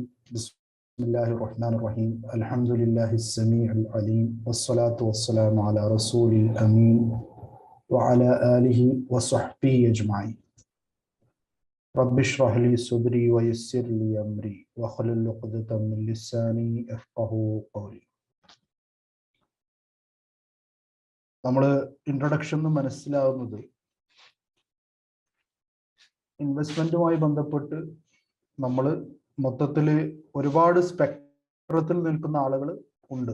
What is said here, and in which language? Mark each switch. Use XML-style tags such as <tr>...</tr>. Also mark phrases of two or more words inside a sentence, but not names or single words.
<ar>بسم الله الرحمن الرحيم. الحمد لله السميع العليم. والصلاة والسلام على الرسول الأمين وعلى آله وصحبه أجمعين. رب اشرح لي صدري ويسر لي أمري واحلل عقدة من لساني يفقهوا قولي.</ar> <ml>നമ്മൾ ഇൻട്രൊഡക്ഷൻ മനസ്സിലാവുന്നത് ഇൻവെസ്റ്റ്മെന്റുമായി ബന്ധപ്പെട്ട് നമ്മൾ മൊത്തത്തിൽ ഒരുപാട് സ്പെക്ട്രത്തിൽ നിൽക്കുന്ന ആളുകൾ ഉണ്ട്.</ml>